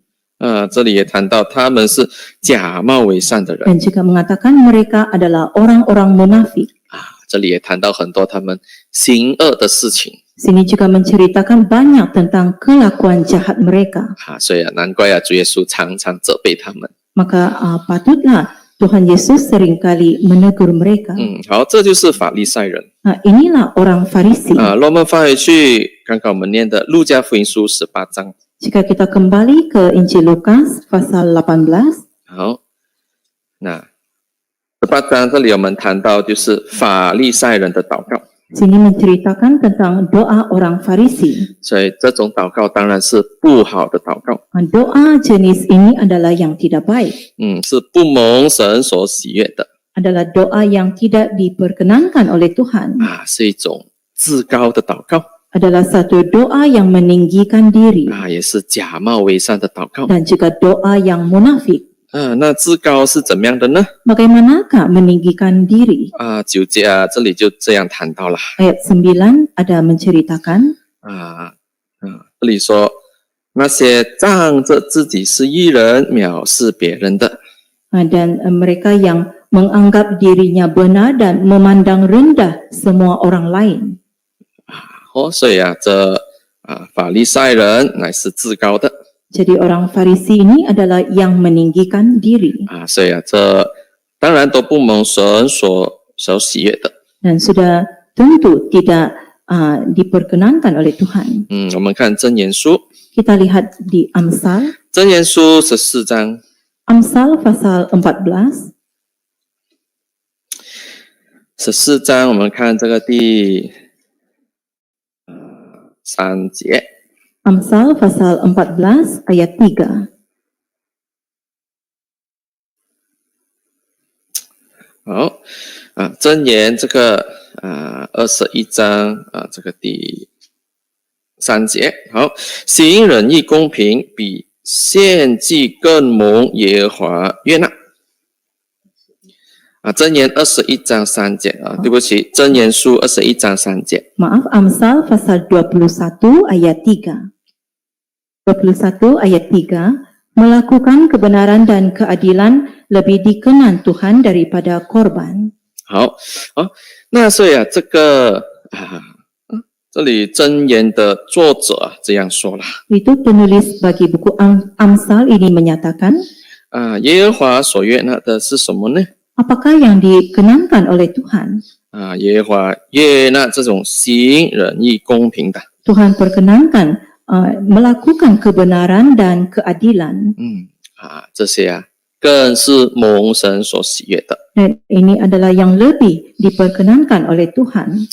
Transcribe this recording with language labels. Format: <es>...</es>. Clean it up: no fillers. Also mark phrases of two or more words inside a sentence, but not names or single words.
<zh>这里也谈到他们是假冒伪善的人。</zh> <ms>Dan juga mengatakan mereka adalah orang-orang munafik.</ms> <zh>这里也谈到很多他们行恶的事情。</zh> <ms>Sini juga menceritakan banyak tentang kelakuan jahat mereka.</ms> <zh>所以难怪主耶稣常常责备他们。</zh> <ms>Maka patutlah Tuhan Yesus seringkali menegur mereka.</ms> <zh>好，这就是法利赛人。</zh> <ms>Inilah orang Farisi.</ms> <zh>我们翻回去刚刚我们念的路加福音书18章。</zh> <ms>Jika kita kembali ke Injil Lukas pasal 18,</ms> <zh>好，那18章这里我们谈到就是法利赛人的祷告。</zh> <ms>sini menceritakan tentang doa orang Farisi.</ms> <zh>所以这种祷告当然是不好的祷告。</zh> <ms>Doa jenis ini adalah yang tidak baik.</ms> <zh>是不蒙神所喜悦的。</zh> <ms>Adalah doa yang tidak diperkenankan oleh Tuhan.</ms> <zh>是一种自高的祷告。</zh> <ms>Adalah satu doa yang meninggikan diri.</ms> <zh>也是假冒伪善的祷告。</zh> <ms>Dan juga doa yang munafik.</ms> <zh>那自高是怎么样的呢？</zh> <ms>Bagaimanakah meninggikan diri?</ms> <zh>9 节这里就这样谈到了。</zh> <ms>Ayat 9 ada menceritakan.</ms> <zh>这里说那些仗着自己是义人藐视别人的。</zh> <ms>Dan mereka yang menganggap dirinya benar dan memandang rendah semua orang lain.</ms> <zh>所以这法利赛人乃是自高的。</zh> <ms>Jadi orang Farisi ini adalah yang meninggikan diri.</ms> <zh>所以这当然都不蒙神所喜悦的。</zh> <ms>dan sudah tentu tidak diperkenankan oleh Tuhan.</ms> <zh>我们看箴言书，</zh> <ms>Kita lihat di Amsal,</ms> <zh>箴言书14章</zh> <ms>Amsal pasal 14,</ms> <zh>14 章，我们看这个第3节。</zh> <ms>Amsal pasal 14 ayat 3.</ms> <zh>好箴言这个21章这个第3节。好，行仁义公平，比献祭更蒙耶和华悦纳。箴言21章3节对不起，箴言书21章3节。</zh> <ms>Maaf, Amsal pasal 21 ayat 3. 21 ayat 3, melakukan kebenaran dan keadilan lebih dikenan Tuhan daripada korban.</ms> <zh>好，那所以这个这里箴言的作者这样说了</zh> <ms>Itu penulis bagi buku Amsal ini menyatakan,</ms> <zh>耶和华所悦纳的是什么呢？</zh> <ms>apakah yang dikenankan oleh Tuhan?</ms> <zh>耶和华悦纳这种行仁义公平的。</zh> <ms>Tuhan perkenankan melakukan kebenaran dan keadilan.</ms> <zh>这些更是蒙神所喜悦的。</zh> <ms>Dan ini adalah yang lebih diperkenankan oleh Tuhan.</ms>